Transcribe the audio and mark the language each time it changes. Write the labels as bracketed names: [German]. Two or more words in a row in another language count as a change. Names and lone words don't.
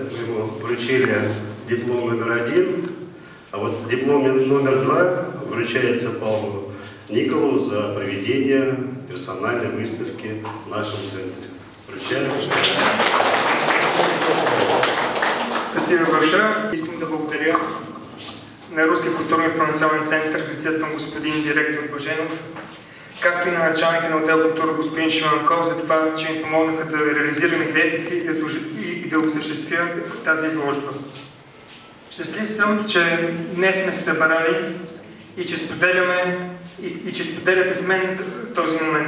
[Russian] Мы ему вручили диплом номер 1, а вот диплом номер 2 вручается Павлу Николу за проведение персональной выставки в нашем центре. Вручаем. Спасибо большое. [Bulgarian] Искам да благодаря на Русския културно-информационен център в лицето на господин директор Баженов, както и на началника на отдел култура господин Шиманков за това, че ми помогнаха да реализирам идеите си и да осъществя тази изложба. Щастлив съм, че днес сме се събрали и че споделяте с мен този момент.